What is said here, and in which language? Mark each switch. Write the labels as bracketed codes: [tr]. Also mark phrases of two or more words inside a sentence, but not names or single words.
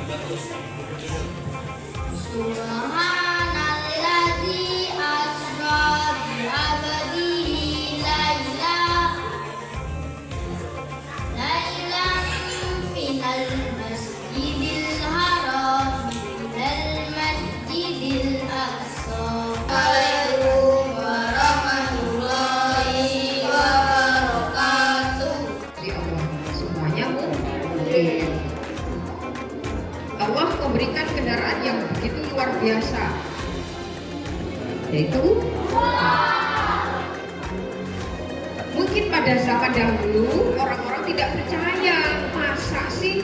[ar] سبحان الذي أسرى بعبده ليلا من المسجد الحرام إلى المسجد الأقصى. السلام عليكم ورحمة الله وبركاته. [id] Semuanya mungkin. Allah memberikan kendaraan yang begitu luar biasa, yaitu mungkin pada zaman dahulu orang-orang tidak percaya, masa sih?